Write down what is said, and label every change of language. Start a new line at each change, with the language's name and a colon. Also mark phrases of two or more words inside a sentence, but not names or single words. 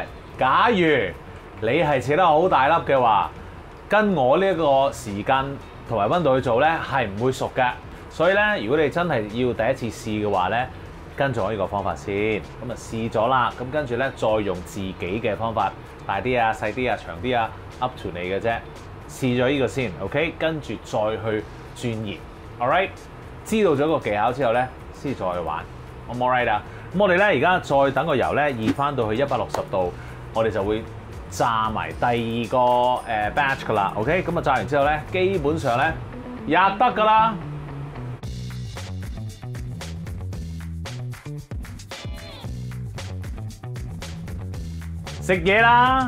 Cantonese: 假如你係切得好大粒嘅話，跟我呢一個時間同埋溫度去做咧係唔會熟嘅。所以咧，如果你真係要第一次試嘅話咧，跟住我呢個方法先。咁啊試咗啦，咁跟住咧再用自己嘅方法，大啲啊、細啲啊、長啲啊，
English: up to
Cantonese: 你嘅啫。試咗呢個先 ，OK， 跟住再去轉熱 ，
English: all right。
Cantonese: 知道咗個技巧之後咧，先再去玩。
English: I'm all right
Cantonese: 啊。咁我哋咧而家再等個油咧熱翻到去160度，我哋就會炸埋第二個batch 噶啦。OK， 咁啊炸完之後咧，基本上咧入得噶啦。食嘢啦！